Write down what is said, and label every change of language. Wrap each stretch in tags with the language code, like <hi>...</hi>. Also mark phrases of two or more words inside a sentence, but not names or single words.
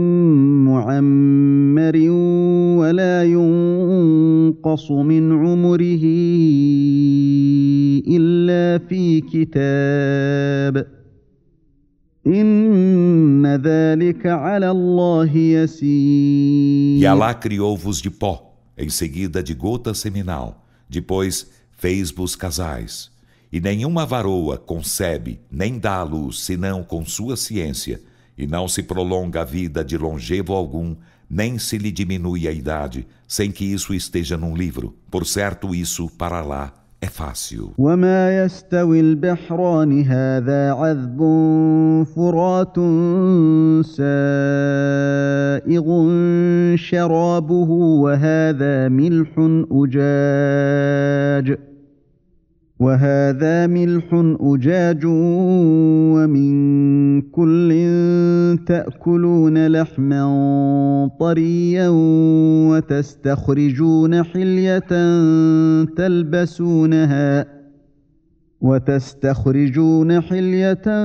<ar>معمر ولا ينقص من عمره إلا في كتاب إن ذلك على الله يسير.</ar> <pt>E Alá criou-vos de pó, em seguida de gota seminal, depois fez-vos casais. E nenhuma varoa concebe nem dá à luz senão com sua ciência, e não se prolonga a vida de longevo algum, nem se lhe diminui a idade, sem que isso esteja num livro. Por certo, isso para Alá é fácil.</pt> <ar>وما يستوي البحران هذا عذب فرات سائغ شرابه وهذا ملح أجاج ومن كل تأكلون لحما طريا وتستخرجون حلية</ar>